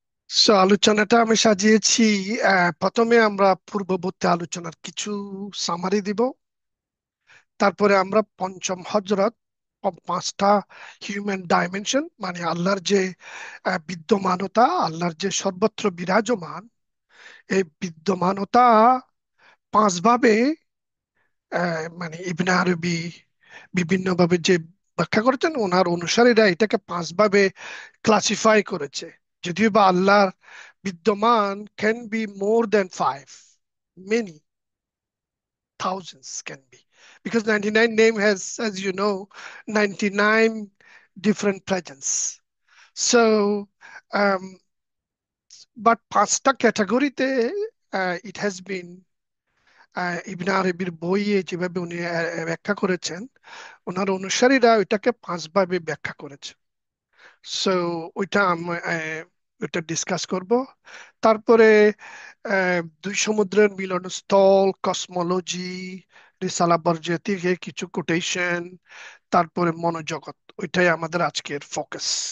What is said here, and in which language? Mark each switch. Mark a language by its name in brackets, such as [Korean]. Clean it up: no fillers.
[Bangla] So আলোচনাটা আমি সাজিয়েছি, প্রথমে আমরা পূর্ববর্তী আলোচনার কিছু সামারি দিব, তারপরে আমরা পঞ্চম হজরত, পাঁচটা হিউম্যান ডাইমেনশন, মানে আল্লাহর যে বিদ্যমানতা, আল্লাহর যে সর্বত্র বিরাজমান, এই বিদ্যমানতা পাঁচ ভাবে মানে ইবনে আরবি বিভিন্নভাবে যে ব্যাখ্যা করেছেন, ওনার অনুসারীরা এটাকে পাঁচ ভাবে ক্লাসিফাই করেছে। যদিও বা আল্লাহর বিদ্যমান [English] Can be more than five, many thousands can be, because 99 name has, as you know, 99 different presence. [Bangla] So um, but পাঁচটা ক্যাটাগরিতে [English] it has been [Bangla] ইবনে আরবির বইয়ে যেভাবে উনি ব্যাখ্যা করেছেন, ওনার অনুসারীরা ওইটাকে পাঁচ ভাবে ব্যাখ্যা করেছে। সো ওইটা ওইটা ডিসকাস করব। তারপরে দুই সমুদ্রের মিলনস্থল, কসমোলজি, রিসালা বর্জিয়া থেকে কিছু কোটেশন, তারপরে মনোজগৎ, ওইটাই আমাদের আজকের ফোকাস।